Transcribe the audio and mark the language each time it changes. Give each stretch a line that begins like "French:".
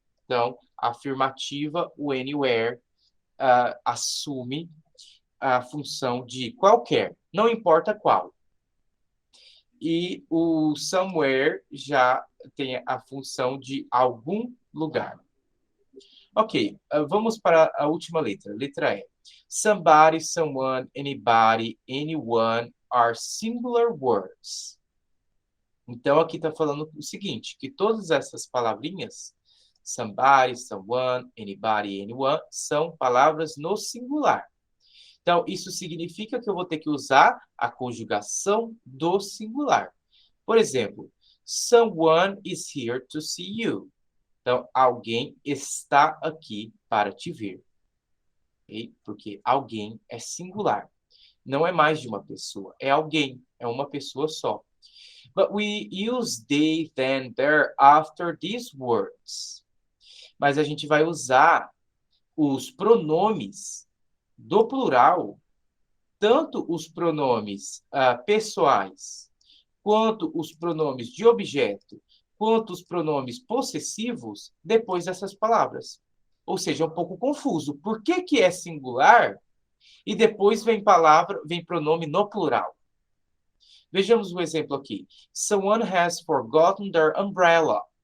Portuguese: Então, a afirmativa, o anywhere, assume a função de qualquer, não importa qual. E o somewhere já tem a função de algum lugar. Ok, vamos para a última letra. Letra E.
English: Somebody, someone, anybody, anyone are singular words.
Portuguese: Então, aqui está falando o seguinte, que todas essas palavrinhas, somebody, someone, anybody, anyone, são palavras no singular. Então, isso significa que eu vou ter que usar a conjugação do singular. Por exemplo,
English: someone is here to see you.
Portuguese: Então, alguém está aqui para te ver. Okay? Porque alguém é singular. Não é mais de uma pessoa. É alguém. É uma pessoa só.
English: But we use they, then, there, after these words.
Portuguese: Mas a gente vai usar os pronomes do plural, tanto os pronomes pessoais, quanto os pronomes de objeto, quanto os pronomes possessivos, depois dessas palavras. Ou seja, é um pouco confuso. Por que é singular e depois vem pronome no plural? Vejamos um exemplo aqui.
English: Someone has forgotten their umbrella.